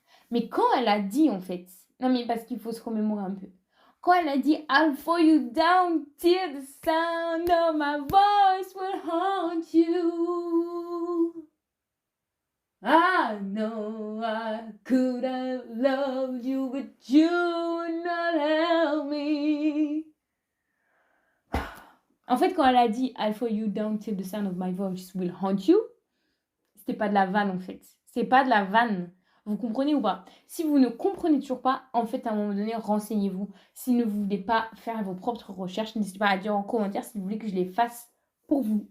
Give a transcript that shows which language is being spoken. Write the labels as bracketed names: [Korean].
[French] Mais quand elle a dit, en fait, non mais parce qu'il faut se remémorer un peu, quand elle a dit [English] I'll follow you down till the sound of my voice will haunt you. I know I could have loved you, but you would not help me. [French] En fait, quand elle a dit [English] I'll follow you down till the sound of my voice will haunt you, [French] c'était pas de la vanne en fait. C'est pas de la vanne. Vous comprenez ou pas? Si vous ne comprenez toujours pas, en fait, à un moment donné, renseignez-vous. Si vous ne voulez pas faire vos propres recherches, n'hésitez pas à dire en commentaire si vous voulez que je les fasse pour vous.